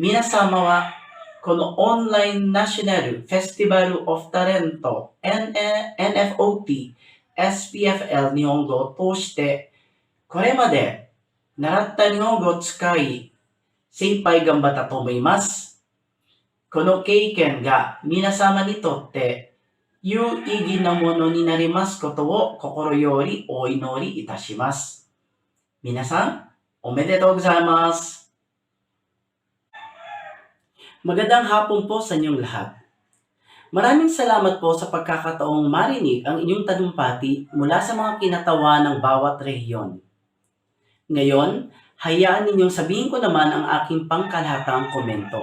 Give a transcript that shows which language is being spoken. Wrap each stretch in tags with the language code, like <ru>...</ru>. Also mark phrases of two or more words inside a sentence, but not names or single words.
<ja>皆様はこのオンラインナショナルフェスティバルオフタレント NFOT SPFL 日本語を通してこれまで習った日本語を使い精一杯頑張ったと思います。この経験が皆様にとって有意義なものになりますことを心よりお祈りいたします。皆さん、おめでとうございます。</ja> <tl>Magandang hapon po sa inyong lahat. Maraming salamat po sa pagkakataong marinig ang inyong talumpati mula sa mga kinatawa ng bawat rehiyon. Ngayon, hayaan ninyong sabihin ko naman ang aking pangkalahatang komento.</tl>